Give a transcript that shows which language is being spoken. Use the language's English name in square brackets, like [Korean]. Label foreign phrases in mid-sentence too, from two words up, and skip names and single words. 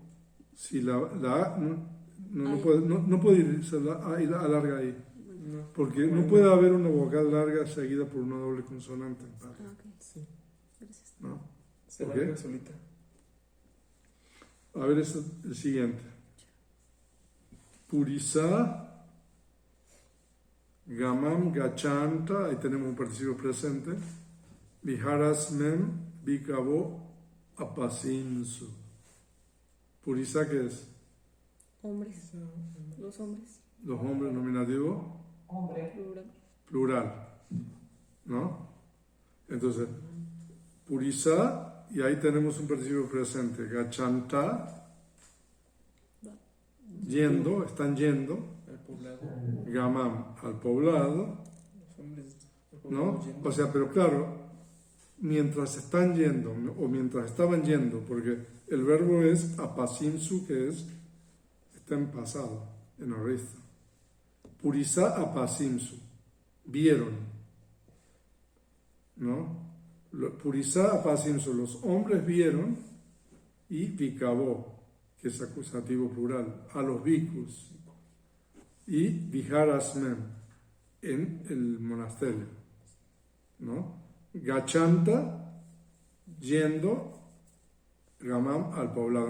[Spanish] Si la A no Ahí. puede irse la A y la A larga ahí. No. Porque no Bueno, puede haber una vocal larga seguida por una doble consonante. Ah, ok. Sí. Gracias. ¿No? Se Ok. larga solita. A ver, el siguiente. [Pali] Purisa, gamam, gachanta, [Spanish] ahí tenemos un participio presente. [Pali] Viharasmem, vikabo, apasinsu. [Spanish] Purisa, ¿qué es? Hombres. Los hombres. Los hombres, nominativo, Plural. plural. ¿No? Entonces, purisa, y ahí tenemos un participio presente. Gachanta, yendo, están yendo. Al poblado. Gamam, al poblado. Los hombres. al poblado ¿No? yendo. O sea, pero claro, mientras están yendo, o mientras estaban yendo, porque el verbo es apasinsu, que está en pasado, en orista. [Pali] Purisa apasinsu, [Spanish] vieron, ¿no? [Pali] Purisa apasinsu, [Spanish] los hombres vieron, y vikabó, que es acusativo plural, a los bhikkhus, y viharasmem, en el monasterio, ¿no? Gachanta, yendo, gamam, al poblado.